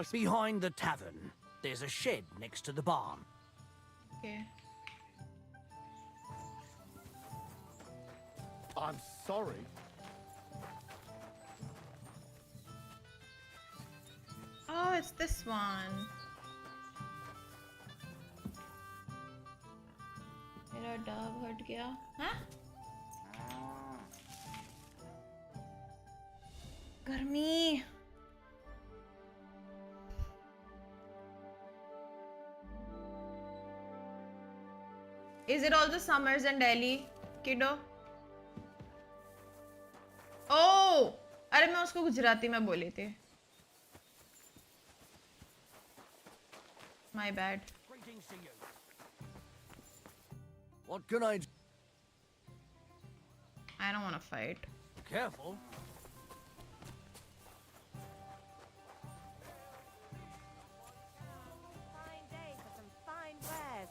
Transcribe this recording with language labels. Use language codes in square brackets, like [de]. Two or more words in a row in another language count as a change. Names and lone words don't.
[en] Behind the tavern. There's a shed next to the barn. Okay. I'm sorry. Oh, it's this one. [hi] मेरा डब हट गया हाँ गर्मी [en] Is it also summers in Delhi, kiddo? [hi] Oh, अरे मैं उसको गुजराती में बोली थी. [en] My bad. Greetings to you. What can I do? I don't want to fight. Careful. Fine day for some fine wares.